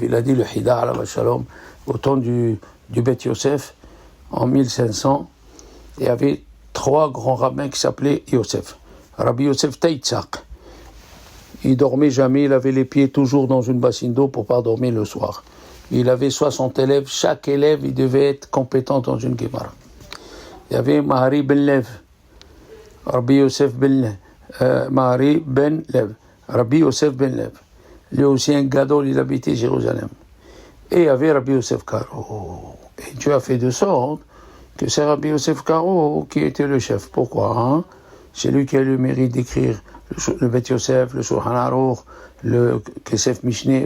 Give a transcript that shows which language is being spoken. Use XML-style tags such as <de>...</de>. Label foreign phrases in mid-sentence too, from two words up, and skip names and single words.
<fr>Il a dit le Hida</fr> <he>עליו שלום</he> <fr>au temps du Beth Yosef, en 1500, il y avait 3 grands rabbins qui s'appelaient Yosef. Rabbi Yosef Teitzak. Il dormait jamais, il avait les pieds toujours dans une bassine d'eau pour pas dormir le soir. Il avait 60 élèves, chaque élève il devait être compétent dans une Gemara. Il y avait Mahari Ben Lev, Rabbi Yosef Ben Mahari Ben Lev, Rabbi Yosef Ben Lev. Lui aussi un gadol, il habitait Jérusalem. Et il y avait Rabbi Yosef Karo. Et Dieu a fait de sorte que c'est Rabbi Yosef Karo qui était le chef. Pourquoi? C'est lui qui a le mérite d'écrire le Beth Yosef, le Shulchan Aruch, le Kesef Mishneh.</fr>